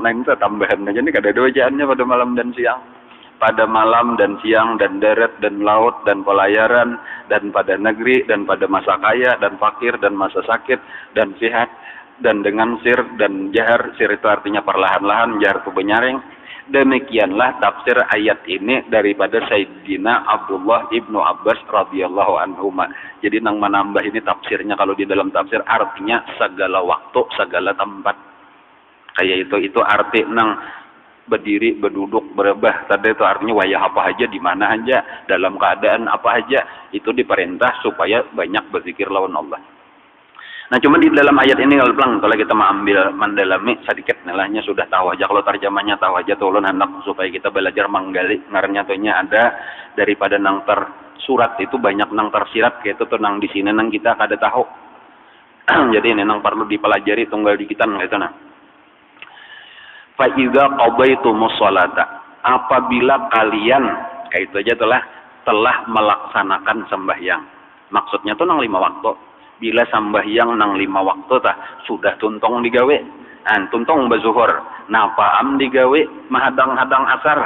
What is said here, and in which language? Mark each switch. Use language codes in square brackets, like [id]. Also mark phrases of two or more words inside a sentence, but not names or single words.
[bjn] Nah ini tambahan aja nih, kada ada bacaannya pada malam dan siang. Pada malam dan siang dan darat dan laut dan pelayaran dan pada negeri dan pada masa kaya dan fakir dan masa sakit dan sehat dan dengan sir dan jahar. Sir itu artinya perlahan-lahan, jahar itu benyaring. Demikianlah tafsir ayat ini daripada Sayyidina Abdullah ibnu Abbas [ar] radhiyallahu anhuma. [bjn] Jadi nang menambah ini tafsirnya kalau di dalam tafsir artinya segala waktu, segala tempat. Kayak itu arti nang berdiri, berduduk, berebah. Tadi itu artinya wayah apa aja, di mana aja, dalam keadaan apa aja, itu diperintah supaya banyak berzikir lawan Allah. Nah cuma di dalam ayat ini kalau kita mengambil mendalami sedikit nilainya sudah tahu aja, kalau terjemahnya tahu aja tolong hendak supaya kita belajar menggali ngarnya tuhnya ada daripada nang tersurat itu banyak nang tersirat kayak itu tuh nang di sini nang kita kada tahu. Jadi ini nang perlu dipelajari tunggal dikitan gitu nah. [ar] Fa idza qadaytumus sholata, [bjn] apabila kalian kayak itu aja telah melaksanakan sembahyang. Maksudnya tuh nang 5 waktu. Bila sembahyang nang 5 waktu sudah tuntong digawe. Tuntong bazuhur. Napa am digawe mahadang-hadang asar.